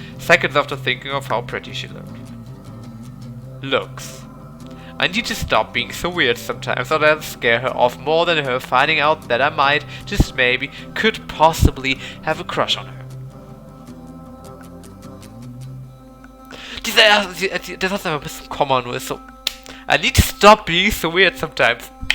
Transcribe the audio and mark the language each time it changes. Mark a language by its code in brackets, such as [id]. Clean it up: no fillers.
[en] Seconds after thinking of how pretty she looked. Looks. I need to stop being so weird sometimes, or that'll scare her off more than her finding out that I might, just maybe, could possibly have a crush on her. [de] Das ist einfach ein bisschen Komma, nur ist so. [en] I need to stop being so weird sometimes.